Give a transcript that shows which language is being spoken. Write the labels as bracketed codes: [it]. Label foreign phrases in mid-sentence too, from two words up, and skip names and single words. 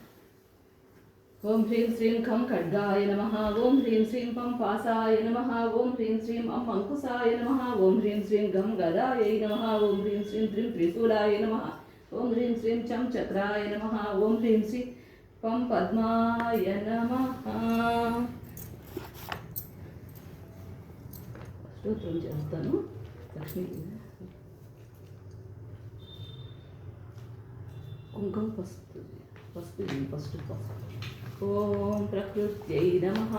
[sa] ॐ ह्रीं श्रीं खं खड्गाय नमः। ॐ ह्रीं श्रीं पं पासाय नमः। ॐ ह्रीं श्रीं अं अङ्कुशाय नमः। ॐ ह्रीं श्रीं गं गदायै नमः। ॐ ह्रीं श्रीं त्रिं त्रिशूलाय नमः। ॐ ह्रीं श्रीं चं चक्राय नमः। ॐ ह्रीं श्रीं पं पद्माय नमः। [te] స్తోత్రం చేస్తాను లక్ష్మీదేవి కుంకుమ పసుపు పసుపు [sa] ఓం ప్రకృత్యై నమః.